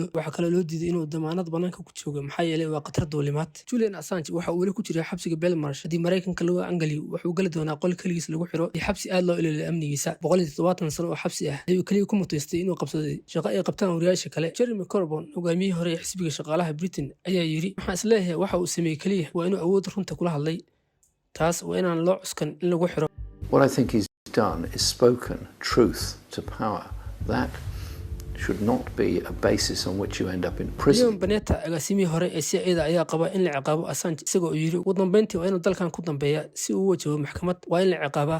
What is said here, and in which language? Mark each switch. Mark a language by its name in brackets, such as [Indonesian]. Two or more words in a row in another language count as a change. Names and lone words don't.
[Somali] waxa kale loo diiday inuu damaanad banaanka ku joogo maxaa yeelay waa qatar duulimaad Julian Assange waxa uu weli ku jiray xabsiga Belmarsh hadii Mareykanka lagu angaliyo wuxuu gali doonaa qol kaligiis lagu xiro iyo xabsi aad loo ilaaliyo amnigiisa 170 sano oo xabsi ah ayuu kaliya ku mutaystay inuu qabsaday shaqo ay qabtaan wariyaasha kale Jeremy Corbyn hogaamiyihii hore ee xisbiga shaqaalaha Britain ayaa yiri waxaan isleeyahay waxa uu sameeyay kaliya waa inuu awood runta kula hadlay taas waa inaan loo cuskan in lagu xiro [English] What I think he's done is spoken truth to power. That should not be a basis on which you end up in prison. [Somali] Leon Panetta agaasimihii hore ee CIA ayaa qaba in la ciqaabo Assange isagoo yiri ugu dambeyntii waa inuu dalkan ku dambeeya si uu wajaho maxkamad waa in la ciqaabaa.